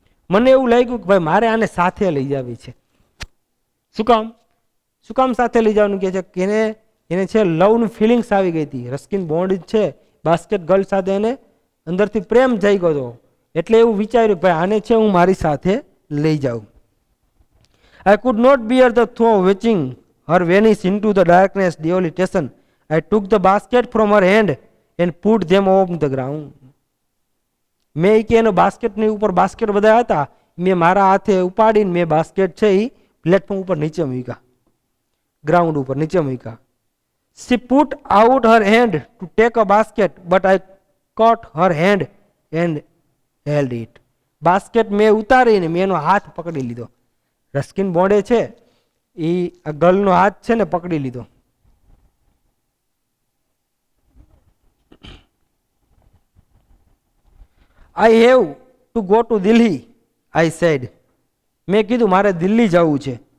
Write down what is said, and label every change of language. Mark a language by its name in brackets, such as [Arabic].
[Gujarati] મને એવું લાગ્યું કે ભાઈ મારે આને સાથે લઈ જવી છે. શું કામ? શું કામ સાથે લઈ જવાનું કે છે કે એને છે લવનું ફિલિંગ્સ આવી ગઈ હતી. રસ્કિન બોન્ડ જ છે બાસ્કેટ ગર્લ સાથે, એને અંદરથી પ્રેમ જઈ ગયો હતો. એટલે એવું વિચાર્યું ભાઈ આને છે હું મારી સાથે લઈ જાઉં. [English] I could not bear the thought of watching her vanish into the darkness Deoli station. I took the basket from her hand and put them on the ground. [Gujarati] મેં કે એનો બાસ્કેટની ઉપર બાસ્કેટ બધા હતા, મેં મારા હાથે ઉપાડીને મેં બાસ્કેટ છે એ પ્લેટફોર્મ ઉપર નીચે મૂક્યા, ગ્રાઉન્ડ ઉપર નીચે મૂક્યા. [English] She put out her hand to take a basket, but I caught her hand and held it. [Gujarati] Basket મેં ઉતારીને મેં એનો હાથ પકડી લીધો. રસ્કિન બોન્ડે છે એ આ ગર્લનો હાથ છે ને પકડી લીધો. [English] I have to go to Delhi I said. [Gujarati] મેં કીધું મારે દિલ્હી જવું છે.